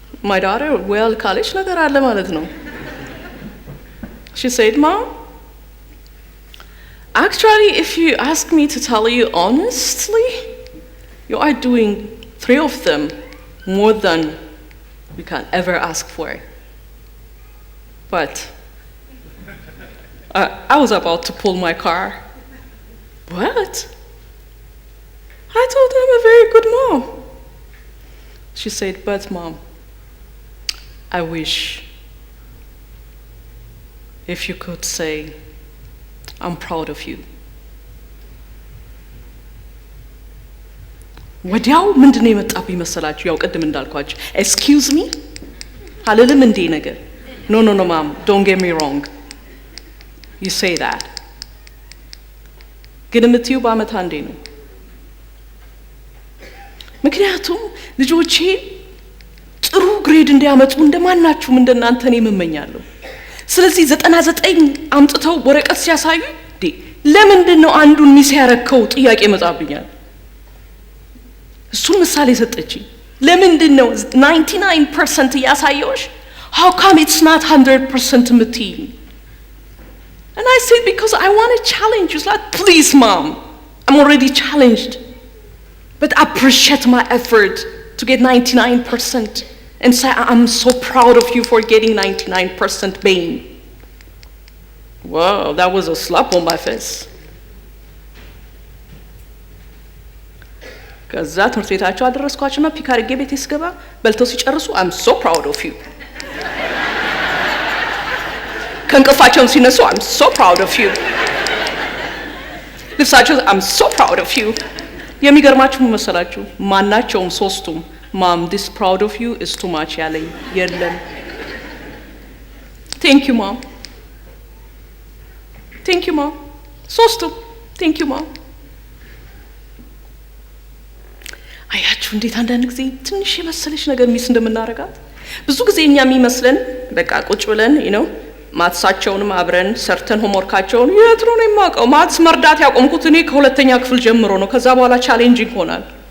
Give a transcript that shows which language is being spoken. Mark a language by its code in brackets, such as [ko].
[en] my daughter [am] ካለች ነገር አለ ማለት ነው። [en] She said, Mom, actually, if you ask me to tell you honestly, you are doing 3 of them more than we can ever ask for. But I was about to pull my car. What? I told her I'm a very good mom. She said, but Mom, I wish if you could say, I'm proud of you. [am] ወዲያው ምንድነው የመጣብኝ መሰላችሁ? ያው ቀደም እንዳልኳችሁ [en] excuse me [am] አልልም እንዴ ነገር [en] no mom, don't get me wrong, you say that [am] ግን የምትዩ በአመት አንዴ ነው። ምክንያቱም ልጆቼ ጥሩ ግሬድ እንዲያመጡ እንደማናችሁም እንደናንተ እኔ እመኛለሁ። ስለዚህ 99 አምጥተው ወረቀት ሲያሳዩ ለምንድን ነው አንዱን ሚስ ያረከው ጥያቄ መጣብኛል። እሱን ምሳሌ ሰጠችኝ። ለምንድን ነው 99% ያሳየውሽ? [en] how come it's not 100% [am] ምትይ? [en] and I said because I want to challenge you. It's like, please Mom, I'm already challenged, but appreciate my effort to get 99% and say I'm so proud of you for getting 99% Bain. Wow, that was a slap on my face. [am] ከዛ ትምህርት ቤታቸው አደረስኳቸውና ፒክ አድርጌ ቤቴ ስገባ በልተው ሲጨርሱ [en] I'm so proud of you. [am] ከእንቅልፋቸውም ሲነሱ [en] I'm so proud of you. [am] ልብሳቸው [en] I'm so proud of you. [am] የሚገርማችሁ መሰላችሁ ማናቸውም ሶስቱም [en] Mom, this proud of you is too much [am] ያለኝ የለም። [en] Thank you Mom. Thank you Mom. [am] ሶስቱም [en] Thank you Mom. [am] አያችሁ እንዴት አንዳንድ ጊዜ ትንሽ የመሰለች ነገር ሚስ እንደምናረጋት። ብዙ ጊዜ እኛ የሚመስለን በቃ ቁጭ ብለን ማትሳቸውንም አብረን ሰርተን ሆምወርካቸውን የት ነው የማውቀው ማትስ መርዳት ያቆምኩት እኔ ከሁለተኛ ክፍል ጀምሮ ነው። ከዛ በኋላ ቻሌንጂንግ ሆናል።